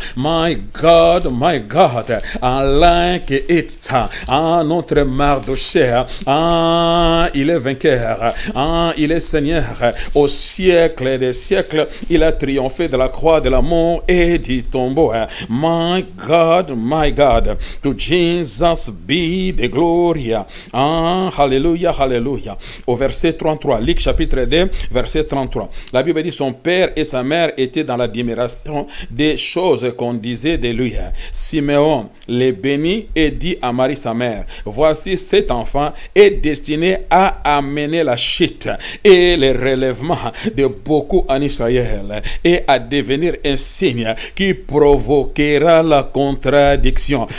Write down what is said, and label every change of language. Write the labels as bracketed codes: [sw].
[en] My God, like it, [fr] notre Mardochée, il est vainqueur, il est Seigneur. Au siècle des siècles, il a triomphé de la croix, de la mort et du tombeau. [en] My God, to Jesus be the glory. Hallelujah, hallelujah. [fr] Au verset 33, Luc chapitre 2, verset 33. La Bible dit, son père et sa mère étaient dans l'admiration des choses qu'on disait de lui. Siméon les bénit et dit à Marie sa mère, voici cet enfant est destiné à amener la chute et le relèvement de beaucoup en Israël et à devenir un signe qui provoquera la contradiction.